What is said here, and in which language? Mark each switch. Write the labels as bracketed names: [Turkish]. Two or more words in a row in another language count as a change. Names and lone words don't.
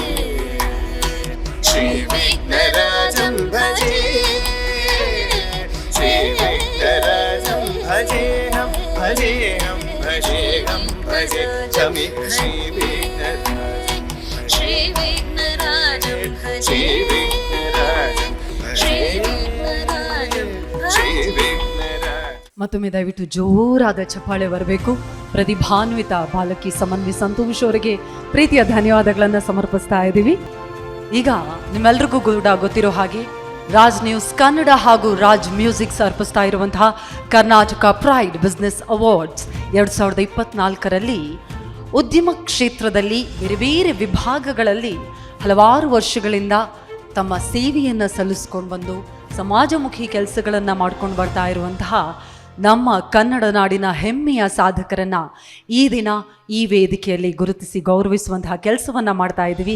[Sanskrit] श्रीविघ्नराजं भजे श्रीविघ्नराजं भजेऽहं भजेऽहं भजेऽहं भजे चमि श्रीविघ्नराजं श्रीविघ्नराजं भजे श्रीविघ्नराजं श्रीविघ्नराजं भजे श्रीविघ्नराजं [Kannada] ಮತ್ತೊಮ್ಮೆ ದಯವಿಟ್ಟು ಜೋರಾದ ಚಪ್ಪಾಳೆ ಬರಬೇಕು. ಪ್ರತಿಭಾನ್ವಿತ ಬಾಲಕಿ ಸಮನ್ವಿ ಸಂತೋಷ್ ಅವರಿಗೆ ಪ್ರೀತಿಯ ಧನ್ಯವಾದಗಳನ್ನು ಸಮರ್ಪಿಸ್ತಾ ಇದ್ದೀವಿ. ಈಗ ನಿಮ್ಮೆಲ್ರಿಗೂ ಕೂಡ ಗೊತ್ತಿರೋ ಹಾಗೆ ರಾಜ್ ನ್ಯೂಸ್ ಕನ್ನಡ ಹಾಗೂ ರಾಜ್ ಮ್ಯೂಸಿಕ್ಸ್ ಅರ್ಪಿಸ್ತಾ ಇರುವಂತಹ ಕರ್ನಾಟಕ ಪ್ರೈಡ್ ಬಿಸ್ನೆಸ್ ಅವಾರ್ಡ್ಸ್ 2024ರಲ್ಲಿ ಉದ್ಯಮ ಕ್ಷೇತ್ರದಲ್ಲಿ ಬೇರೆ ಬೇರೆ ವಿಭಾಗಗಳಲ್ಲಿ ಹಲವಾರು ವರ್ಷಗಳಿಂದ ತಮ್ಮ ಸೇವೆಯನ್ನು ಸಲ್ಲಿಸ್ಕೊಂಡು ಬಂದು ಸಮಾಜಮುಖಿ ಕೆಲಸಗಳನ್ನು ಮಾಡ್ಕೊಂಡು ಬರ್ತಾ ಇರುವಂತಹ ನಮ್ಮ ಕನ್ನಡ ನಾಡಿನ ಹೆಮ್ಮೆಯ ಸಾಧಕರನ್ನು ಈ ದಿನ ಈ ವೇದಿಕೆಯಲ್ಲಿ ಗುರುತಿಸಿ ಗೌರವಿಸುವಂತಹ ಕೆಲಸವನ್ನು ಮಾಡ್ತಾ ಇದ್ದೀವಿ.